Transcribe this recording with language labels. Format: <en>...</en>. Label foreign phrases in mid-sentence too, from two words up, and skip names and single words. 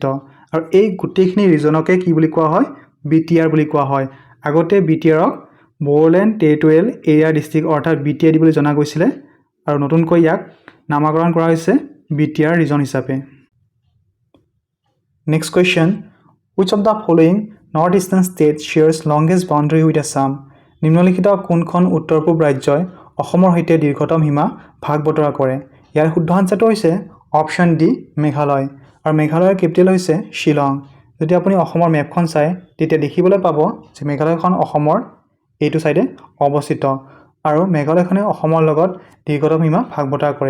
<as>আৰু এই গোটেইখিনি ৰিজনকে কি বুলি কোৱা হয়? BTR বুলি কোৱা হয়। আগতে BTRক বড়োলেণ্ড টেৰিটৰিয়েল এৰিয়া ডিষ্ট্ৰিক্ট অৰ্থাৎ BTAD বুলি জনা গৈছিলে, আৰু নতুনকৈ ইয়াক নামাকৰণ কৰা হৈছে BTR ৰিজন হিচাপে।</as> <en>next question, which of the following North Eastern state shares longest boundary with Assam?</en> <as>নিম্নলিখিত কোনখন উত্তৰ পূব ৰাজ্যই অসমৰ সৈতে দীৰ্ঘতম সীমা ভাগ বতৰা কৰে? ইয়াৰ শুদ্ধ আনসাৰটো হৈছে অপশ্যন ডি মেঘালয়। আৰু মেঘালয়ৰ কেপিটেল হৈছে শ্বিলং। যদি আপুনি অসমৰ মেপখন চাই তেতিয়া দেখিবলৈ পাব যে মেঘালয়খন অসমৰ এইটো চাইডে অৱস্থিত, আৰু মেঘালয়খনে অসমৰ লগত দীৰ্ঘতম সীমা ভাগ বতৰা কৰে।</as>